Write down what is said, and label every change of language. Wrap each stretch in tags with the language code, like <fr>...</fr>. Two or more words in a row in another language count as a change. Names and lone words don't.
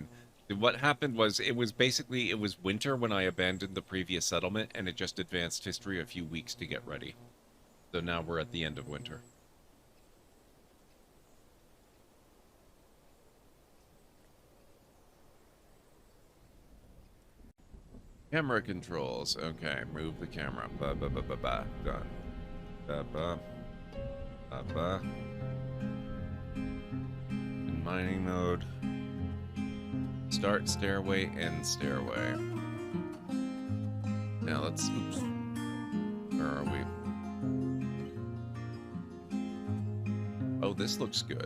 <en>What happened was, it was winter when I abandoned the previous settlement, and it just advanced history a few weeks to get ready. So now we're at the end of winter. Camera controls. Okay, move the camera. Ba-ba-ba-ba-ba. Done. Ba-ba. Ba-ba. In mining mode. Start stairway, end stairway. Now let's... Oops. Where are we? Oh, this looks good.</en>